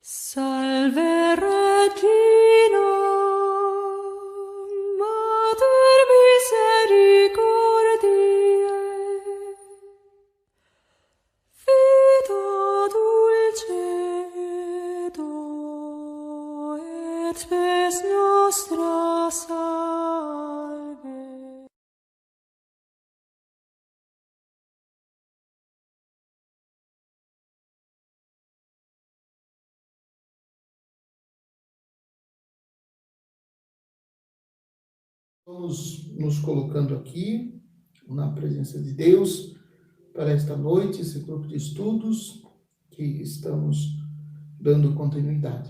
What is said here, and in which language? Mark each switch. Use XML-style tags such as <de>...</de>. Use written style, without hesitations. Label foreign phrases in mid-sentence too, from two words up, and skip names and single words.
<la>Salve Regina, Mater misericordiae, vita dulcedo et spes nostra salve.</la> <pt>Vamos nos colocando aqui na presença de Deus para esta noite, esse grupo de estudos que estamos dando continuidade.</pt>